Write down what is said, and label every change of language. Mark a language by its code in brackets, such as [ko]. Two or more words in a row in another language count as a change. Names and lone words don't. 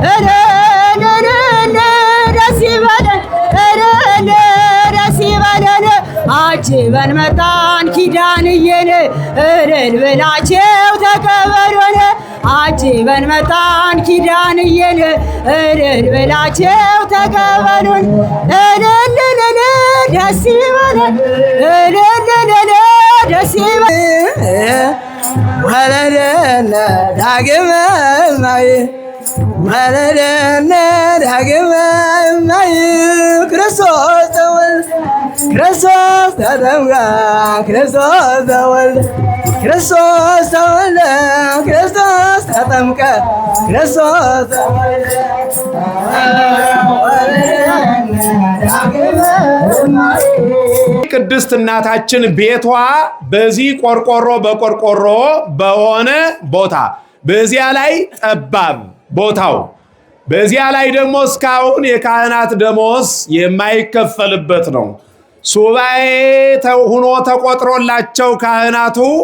[am] ደስ ይበለን ደስ ይበለን አጅበን መጣን ኪዳንዬን እልል ብላችሁ ተቀበሉን አጅበን መጣን ኪዳንዬን እልል ብላችሁ ተቀበሉን እልል ደስ ይበለን ደስ ይበለን [gez] ወለደነ ዳግመ ማይ ወለደነ ዳግመ ማይ ክርስቶስ ተወልደ ክርስቶስ ተጠምቀ ክርስቶስ ተወልደ ክርስቶስ ተወልደ ክርስቶስ ተጠምቀ ክርስቶስ ተወልደ [am] ቅድስት እናታችን ቤቷ በዚህ ቆርቆሮ በቆርቆሮ በሆነ ቦታ በዚያ ላይ ጠባብ ቦታው በዚያ ላይ ደግሞ እስካሁን የካህናት ደሞዝ የማይከፈልበት ነው። ሱባኤ ሆኖ ተቆጥሮላቸው ካህናቱ